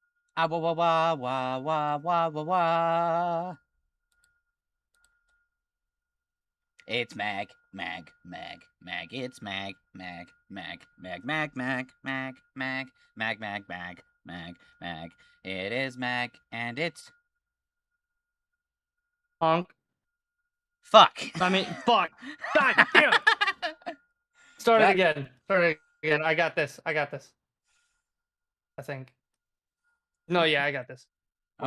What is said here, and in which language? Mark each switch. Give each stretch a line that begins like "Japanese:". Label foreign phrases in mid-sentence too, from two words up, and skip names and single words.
English: Ah wah wah wah wah wah wah wah wah. It's Mag, Mag, Mag, Mag. It's Mag, Mag, Mag, Mag, Mag, Mag, Mag, Mag, Mag, Mag, Mag, Mag, Mag. It is Mag, and it's Honk. fuck. I mean, fuck. God damn it. Start it That- again. Start it again. I got this. I got this. I think. No, yeah, I got this. We're